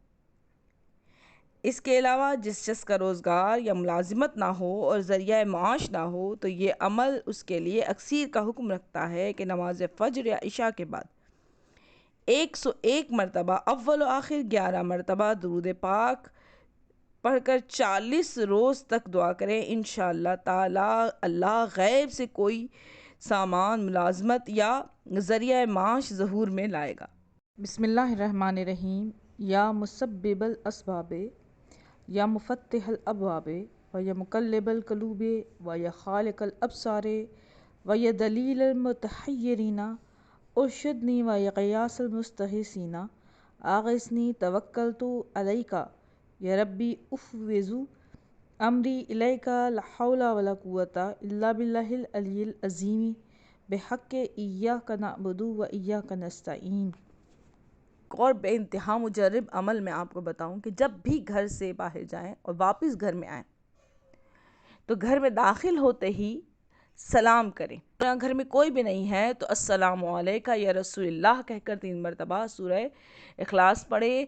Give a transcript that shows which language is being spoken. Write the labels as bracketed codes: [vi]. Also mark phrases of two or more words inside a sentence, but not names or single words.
[ur] اس کے علاوہ جس شخص کا روزگار یا ملازمت نہ ہو اور ذریعہ معاش نہ ہو تو یہ عمل اس کے لیے اکثیر کا حکم رکھتا ہے کہ نماز فجر یا عشاء کے بعد 101 مرتبہ اول و آخر 11 مرتبہ درود پاک پڑھ کر 40 روز تک دعا کریں۔ [ar] انشاءاللہ تعالی [ur] اللہ غیب سے کوئی سامان، ملازمت یا ذریعہ معاش ظہور میں لائے گا۔ [ar] بسم اللہ الرحمن الرحیم، یا مسبب الاسباب یا مفتح الابواب و یا مقلب القلوب و یا خالق الابصار و یا دلیل المتحیرین ارشدنی و یا قیاس المستغیثین آغثنی توکلت علیک یا ربی افوض امری الیک لا حول ولا قوۃ الا باللہ العلی العظیم بحق ایاک نعبد و ایاک نستعین۔ [ur] اور بے انتہا مجرب عمل میں آپ کو بتاؤں کہ جب بھی گھر سے باہر جائیں اور واپس گھر میں آئیں تو گھر میں داخل ہوتے ہی سلام کریں۔ اگر گھر میں کوئی بھی نہیں ہے تو [ar] السلام علیکہ یا رسول اللہ [ur] کہہ کر 3 مرتبہ سورہ اخلاص پڑھیں۔